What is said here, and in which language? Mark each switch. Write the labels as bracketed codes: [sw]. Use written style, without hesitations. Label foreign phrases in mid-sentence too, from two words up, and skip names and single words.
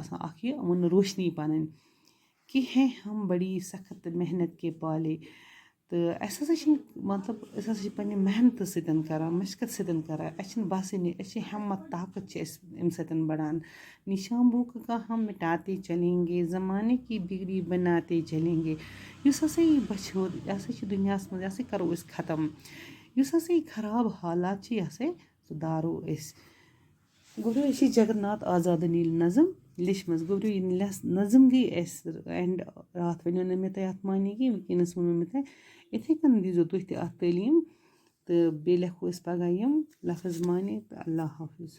[ks] آسان اَکھ یہِ یِمَن روشنی پَنٕنۍ [ur] کہ ہیں ہم بڑی سخت محنت کے پالے [ks] تہٕ اَسہِ ہَسا چھِنہٕ مطلب أسۍ ہَسا چھِ پنٛنہِ محنتہٕ سۭتۍ کَران مشقت سۭتۍ کَران اَسہِ چھِنہٕ باسٲنی أسۍ چھِ ہٮ۪مت طاقت چھِ اَسہِ اَمہِ سۭتۍ بَڑان نِشان [ur] بھوک کا ہم مٹاتے چلیں گے زمانے کی بگڑی بناتے چلیں گے [ks] یُس ہَسا یہِ بَچھِ یہِ ہَسا چھِ دُنیاہَس منٛز یہِ ہَسا کَرو أسۍ ختم یُس ہَسا یہِ خراب حالات چھِ یہِ ہَسا سُہ دارو أسۍ گوٚبرو أسۍ چھِ جگن ناتھ آزادَن ییٚلہِ نظم لیٚچھمٕژ گوٚبرو یہِ نظم گٔے اَسہِ اینٛڈ راتھ وَنیو نہٕ مےٚ تۄہہِ اَتھ معنی کینٛہہ وٕنکٮ۪نَس ووٚنوٕ مےٚ تۄہہِ یِتھَے کٔنۍ دیٖزیو تُہۍ تہِ اَتھ تعلیٖم تہٕ بیٚیہِ لیکھو أسۍ پَگاہ یِم لفظ معنی تہٕ اللہ حافظ